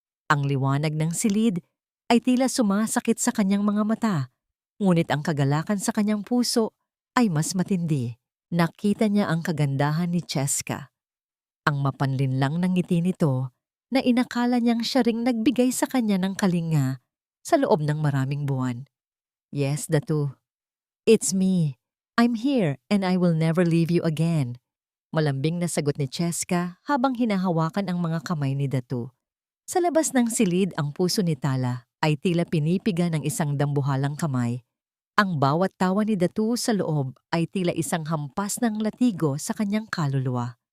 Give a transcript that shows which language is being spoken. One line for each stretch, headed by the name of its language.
Filipino: Ang liwanag ng silid ay tila sumasakit sa kanyang mga mata, ngunit ang kagalakan sa kanyang puso ay mas matindi. Nakita niya ang kagandahan ni Cheska, ang mapanlinlang ng ngiti nito na inakala niyang siya ring nagbigay sa kanya ng kalinga sa loob ng maraming buwan.
English: "Yes, Datu. It's me. I'm here and I will never leave you again."
Filipino: Malambing na sagot ni Cheska habang hinahawakan ang mga kamay ni Datu. Sa labas ng silid ang puso ni Tala ay tila pinipiga ng isang dambuhalang kamay. Ang bawat tawa ni Datu sa loob ay tila isang hampas ng latigo sa kanyang kaluluwa.